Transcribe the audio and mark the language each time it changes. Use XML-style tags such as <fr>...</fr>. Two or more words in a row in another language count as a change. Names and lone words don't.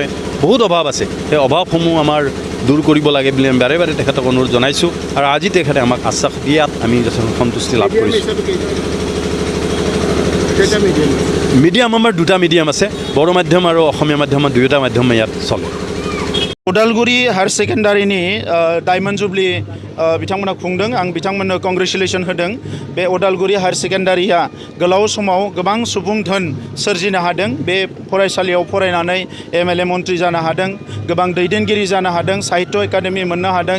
<as>বহুত অভাৱ আছে। সেই অভাৱসমূহ আমাৰ দূৰ কৰিব লাগে বুলি আমি বাৰে বাৰে তেখেতক অনুৰোধ জনাইছোঁ আৰু আজি তেখেতে আমাক আশ্বাস দিয়াত আমি যথেষ্ট সন্তুষ্টি লাভ কৰিছোঁ। মিডিয়াম আমাৰ দুটা মিডিয়াম আছে, বড়ো মাধ্যম আৰু অসমীয়া মাধ্যমৰ দুয়োটা মাধ্যম ইয়াত চলে।</as> <brx>उदालगुरि हायर सेकेन्डारिनि</brx> <en>Diamond Jubilee</en> <brx>बिथांमोना खुंदों। आं बिथांमोननो कंग्रेचुलेसन होदों। बे उदालगुरि हायर सेकेन्डारिया गोलाव समाव गोबां सुबुं धोन सोरजिनो हादों। बे फरायसालियाव फरायनानै एमएलए मन्त्रि जानो हादों, गोबां दैदेनगिरि जानो हादों, साहित्य एकाडेमि मोननो हादों।</brx>